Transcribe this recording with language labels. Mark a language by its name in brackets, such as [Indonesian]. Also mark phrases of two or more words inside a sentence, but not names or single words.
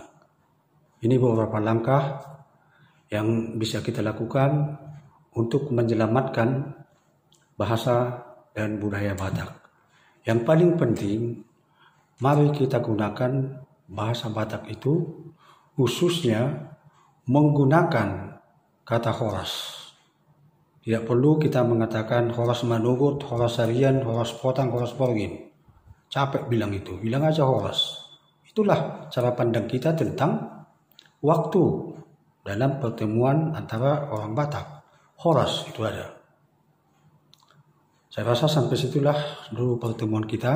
[Indonesian] Ini beberapa langkah yang bisa kita lakukan untuk menyelamatkan bahasa dan budaya Batak. Yang paling penting, mari kita gunakan bahasa Batak itu khususnya menggunakan kata horas. Tidak perlu kita mengatakan [Batak Simalungun] horas manugut, horas harian, horas potang, horas porgin. [Indonesian] Capek bilang itu, bilang aja horas. Itulah cara pandang kita tentang waktu dalam pertemuan antara orang Batak. Horas itu ada. Saya rasa sampai situlah dulu pertemuan kita.